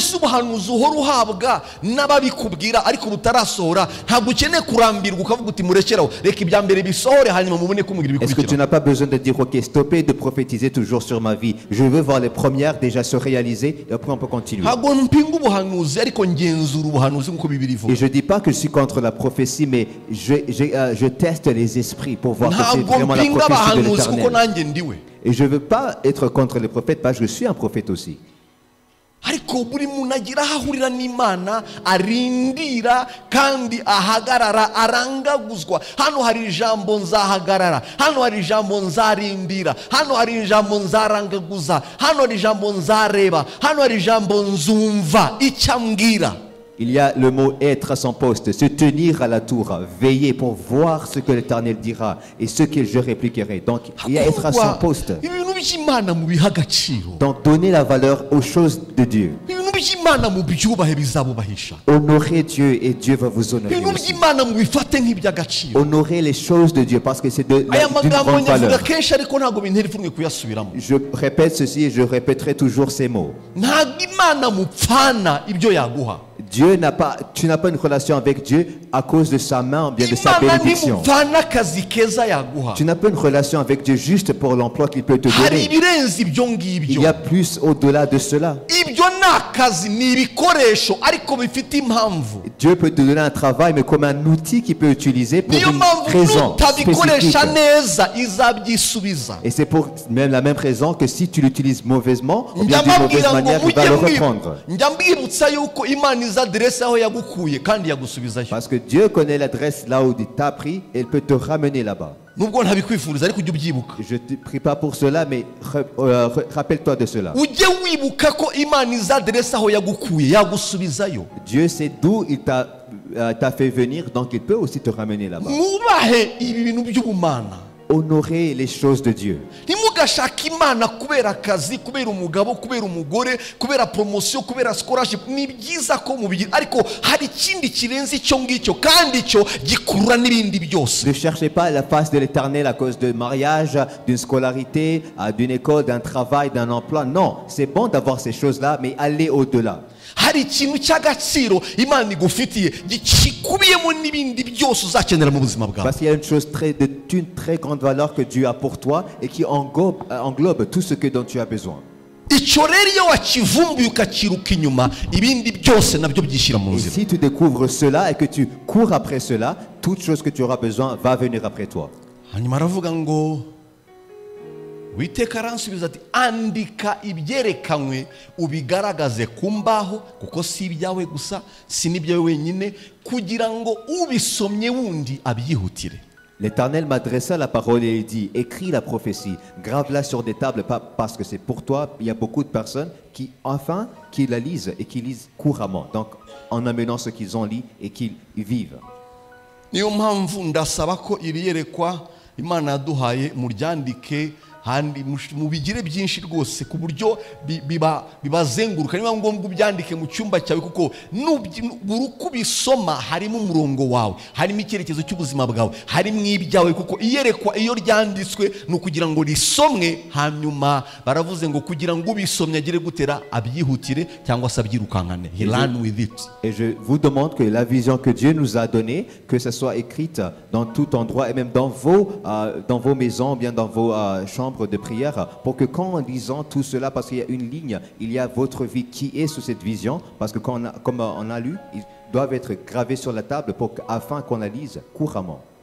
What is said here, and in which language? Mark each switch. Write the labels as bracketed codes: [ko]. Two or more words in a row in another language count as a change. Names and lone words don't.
[fr] Est-ce que tu n'as pas besoin de dire ok, stoppez de prophétiser toujours sur ma vie, je veux voir les premières déjà se réaliser et après on peut continuer. Et je ne dis pas que je suis contre la prophétie, mais je teste les esprits pour voir voir que c'est [rw] ntabwo [fr] vraiment la [rw] mpinga [fr] prophétie de [rw] abahanuzi kuko [fr] l'Éternel. [rw] nanjye ndiwe, [fr] Et je ne veux pas être contre les prophètes parce que je suis un prophète aussi. [rw] ariko buri muntu agira aho ahurira n'Imana, arindira kandi ahagarara, arangaguzwa. Hano hari ijambo nzahagarara, hano hari ijambo nzarindira, hano hari ijambo nzarangaguza, hano hari ijambo nzareba, hano hari ijambo nzumva icyo ambwira. [fr] Il y a le mot être à son poste, se tenir à la tour, veiller pour voir ce que l'Éternel dira et ce que je répliquerai. Donc, il y a être à son poste. [rw] ibintu by'Imana mubiha agaciro, [fr] Donc, donner la valeur aux choses de Dieu. [rw] ibintu by'Imana mubyubahe bizabubahisha, [fr] Honorer Dieu et Dieu va vous honorer [rw] ibintu [fr] aussi. [rw] by'Imana mubifate nk'iby'agaciro. [fr] Honorer les choses de Dieu parce que c'est d'une [rw] Aya magambo [fr] grande [rw] nyavuga [fr] valeur. [rw] kenshi ariko ntabwo bintera ipfunwe kuyasubiramo. [fr] Je répète ceci et je répéterai toujours ces mots. [rw] Ntabwo Imana mupfana ibyo yaguha. [fr] Tu n'as pas une relation avec Dieu à cause de sa main, bien de sa [rw] Imana [fr] bénédiction. [rw] ntimupfana akazi keza yaguha. [fr] Tu n'as pas une relation avec Dieu juste pour l'emploi qu'il peut te [rw] Hari [fr] donner. [rw] ibirenze ibyo [fr] Il [rw] ngibyo. [fr] y a plus au-delà de cela. [rw] Ibyo ni akazi, ni ibikoresho ariko bifite impamvu. [fr] Dieu peut te donner un travail, mais comme un outil qu'il peut utiliser pour [rw] Niyo [fr] une [rw] mpamvu [fr] raison [rw] nutabikoresha [fr] spécifique. [rw] neza izabyisubiza. [fr] Et c'est pour même la même raison que si tu l'utilises mauvaisement, ou bien d'une mauvaise [rw] Ndababwira ngo [fr] manière, il va le [rw] mujye [fr] reprendre. [rw] njya mbibutsa yuko Imana izi aderesi aho yagukuye kandi yagusubizayo. [fr] Parce que Dieu connaît l'adresse là où il t'a pris et il peut te ramener là-bas. [rw] Nubwo ntabikwifuriza ariko ujye ubyibuka. [fr] Je ne te prie pas pour cela, mais rappelle-toi de cela. [rw] Ujye wibuka ko Imana izi aderesi aho yagukuye yagusubizayo. [fr] Dieu sait d'où il t'a fait venir, donc il peut aussi te ramener là-bas. [rw] Mwubahe ibi bintu by'ubumana. [fr] Honorer les choses de Dieu. [rw] Ntimugashake Imana kubera akazi, kubera umugabo, kubera umugore, kubera promotion, kubera scholarship. Ni byiza ko mubigira, ariko hari ikindi kirenze icyo ngicyo kandi icyo gikurura n'ibindi byose. [fr] Ne cherchez pas la face de l'Éternel à cause de mariage, d'une scolarité, d'une école, d'un travail, d'un emploi. Non, c'est bon d'avoir ces choses-là, mais allez au-delà. [rw] Hari ikintu cy'agaciro Imana igufitiye gikubiyemo n'ibindi byose uzakenera mu buzima bwawe. [fr] Parce qu'il y a une chose d'une très grande valeur que Dieu a pour toi et qui englobe tout ce dont tu as besoin. [rw] Icyo rero iyo wakivumbuye ukakiruka inyuma, ibindi byose nabyo byishyira mu [fr] Et [rw] nzira. [fr] si tu découvres cela et que tu cours après cela, toute chose que tu auras besoin va venir après toi. [rw] Hanyuma aravuga ngo Uwiteka aransubiza ati andika ibyerekanywe ubigaragaze ku mbaho kuko si ibyawe gusa si n'ibyawe wenyine kugira ngo ubisomye wundi abyihutire. [fr] L'Éternel m'adressa la parole et il dit, écris la prophétie, grave-la sur des tables, pas parce que c'est pour toi. Il y a beaucoup de personnes qui la lisent et qui lisent couramment. Donc, en amenant ce qu'ils ont lu et qu'ils vivent. [rw] Niyo mpamvu ndasaba ko iri yerekwa Imana yaduhaye muryandike handi mubigire byinshi rwose ku buryo bibazenguruka. Niba ngombwa ubyandike mu cyumba cyawe kuko buri uko ubisoma harimo umurongo wawe, harimo icyerekezo cy'ubuzima bwawe, harimo ibyawe kuko iyerekwa iyo ryanditswe ni ukugira ngo risomwe. Hanyuma baravuze ngo kugira ngo ubisomye agire gutera abyihutire cyangwa se abyirukankane. [en] He learn with it. [fr] Et je vous demande que la vision que Dieu nous a donnée, que ce soit écrite dans tout endroit et même dans vos maisons, bien dans vos chambres de prière, pour que quand en lisant tout cela, parce qu'il y a une ligne, il y a votre vie qui est sous cette vision, parce que comme on a lu, ils doivent être gravés sur la table afin qu'on la lise couramment.